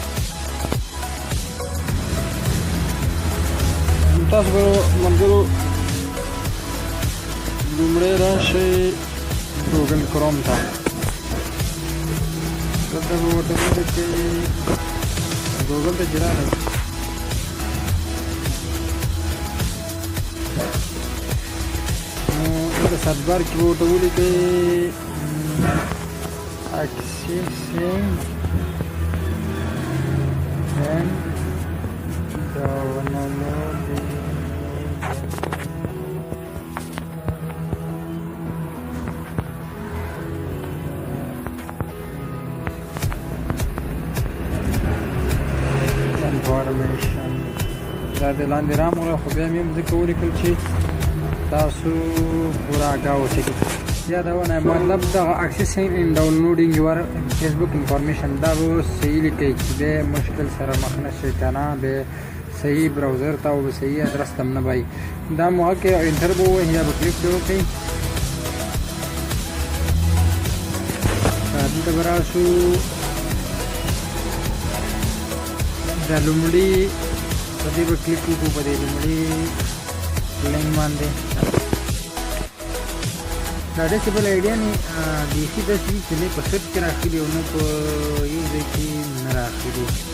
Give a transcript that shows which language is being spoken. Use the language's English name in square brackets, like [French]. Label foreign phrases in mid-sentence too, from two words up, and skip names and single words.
[Pashto] تاسو به ملګرو لومړی راشئ ګوګل کروم ته دلته به ورته ولیکئ ګوګل ته چې راغئ دلته سرچ بار کې به ورته ولیکئ accessing [English] and downloading information [Pashto] دا د لاندې راموله خو بیا مې هم ځکه ولیکل چې تاسو پوره آګاه اوسئ یادونه مطلب دغه [English] accessing and downloading your Facebook information [Pashto] دا به صحیح لیکئ چې بیا مشکل سره مخ نه شئ که نه بیا صحیح براوزر ته او صحیح ادرس ته هم نه وایي دا موقع کې انټر به ووهئ یا به کلیک به وکړئ دلته به راشو دا لومړي په دې به کلیک وکړو په دې لومړي لینک باندې دا ډيسيبل ايډي نه بیخي داسې چې نه په سرچ کې راخلي او نه په یو ځای کې نه راخلي